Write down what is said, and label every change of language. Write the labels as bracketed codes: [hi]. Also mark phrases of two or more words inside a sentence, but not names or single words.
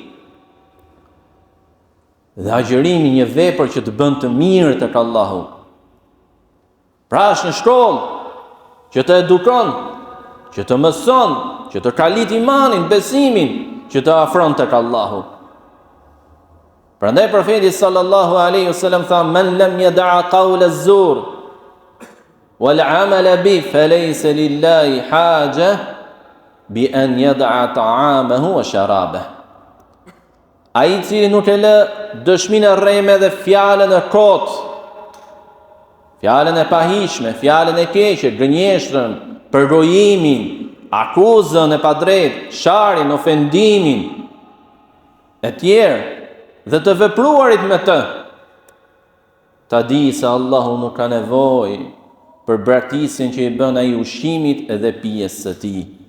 [sq] Dhe agjërimi një vepër që të bën të mirë tek Allahu. Pra është në shkollë që të edukon, që të mëson, që të kalit imanin, besimin, që të afron tek Allahu. Prandaj profeti [ar] صلى الله عليه وسلم [sq] tha: [ar] "من لم يدع قول الزور والعمل به فليس لله حاجة بأن يدع طعامه وشرابه." [sq] Ai i cili nuk e lë dëshminë e rreme dhe fjalën e kot, fjalën e pahishme, fjalën e keqe, gënjeshtrën, përgojimin, akuzën e padrejtë, sharin, ofendimin e tjerë dhe të vepruarit me të, ta di se Allahu nuk ka nevojë për braktisjen që i bën ai ushqimit edhe pijes së tij.